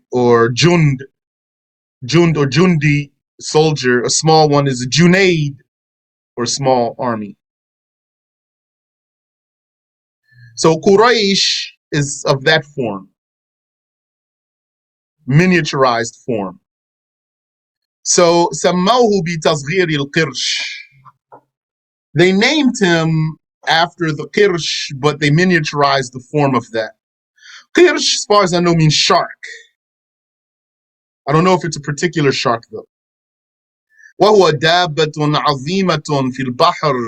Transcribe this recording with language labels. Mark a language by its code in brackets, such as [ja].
[en] Or Jund or Jundi, soldier. A small one is a Junaid, or small army. So Quraysh is of that form, miniaturized form. So [ar] سموه بتصغير القرش. [en] They named him after the Qirsh, but they miniaturized the form of that. Qirsh, as far as I know, means shark. I don't know if it's a particular shark though. [ar] وهو دابة عظيمة في البحر.